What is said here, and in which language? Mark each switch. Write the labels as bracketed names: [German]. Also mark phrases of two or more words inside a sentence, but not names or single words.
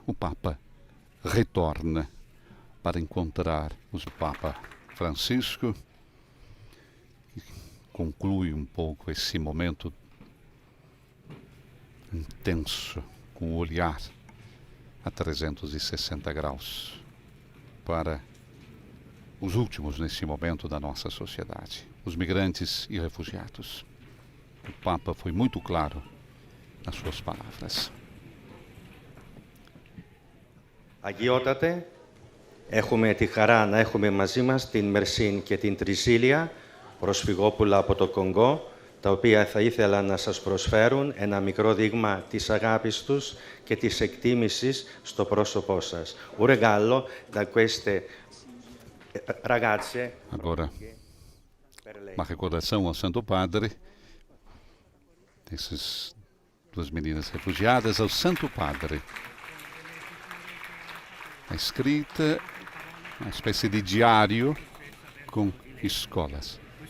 [Portuguese] O Papa retorna para encontrar o Papa Francisco, que conclui um pouco esse momento intenso, com o olhar a 360 graus para os últimos nesse momento da nossa sociedade, os migrantes e refugiados. O Papa foi muito claro nas suas palavras. [Greek] Αγιότατε, έχουμε τη χαρά να έχουμε μαζί μας την Μερσίν και την Τρισίλια, προσφυγόπουλα από το Κονγκό, τα οποία θα ήθελα να σας προσφέρουν ένα μικρό δείγμα της αγάπης τους και της εκτίμησης στο πρόσωπό σας. [Italian] Un regalo da queste ragazze. [Portuguese] Agora, uma recordação ao Santo Padre, dessas 2 meninas refugiadas, ao Santo Padre. A escrita, uma espécie de diário com escolas.